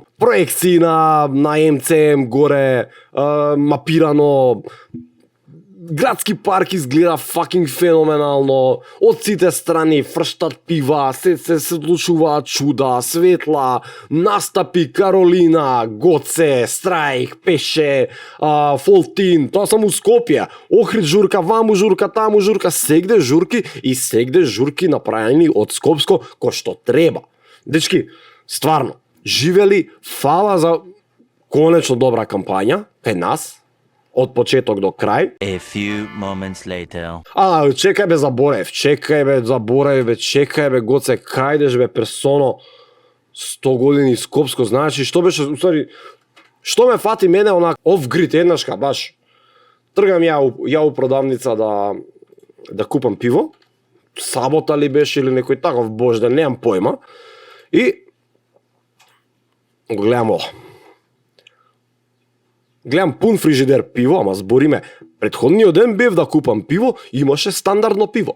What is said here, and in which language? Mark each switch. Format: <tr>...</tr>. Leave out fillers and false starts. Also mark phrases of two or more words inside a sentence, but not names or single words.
<mk>Проекции на МЦМ горе, мапирано, градски парк изгледа fucking феноменално, од сите страни фрштат пива, се случуваат чуда, светла, настапи Каролина, Гоце, Страйк, Пеше, Фолтин, тоа само Скопје, Охрид журка, ваму журка, таму журка, сегде журки направени од Скопско, кој што треба. Дечки, стварно, живели, фала за конечно добра кампања кај нас, од почеток до крај.</mk> <en>A few moments later.</en> <mk>Чекај бе, Гоце, кајдеш бе, персоно, 100 години Скопско, значи, што беше, усари, што ме фати мене, онак, off-grid, еднашка, баш, тргам ја у продавница да купам пиво, сабота ли беше или некој таков божден, немам појма, и го гледам ова. Гледам пун фрижидер пиво, ама збориме, претходниот ден бев да купам пиво, имаше стандардно пиво.</mk>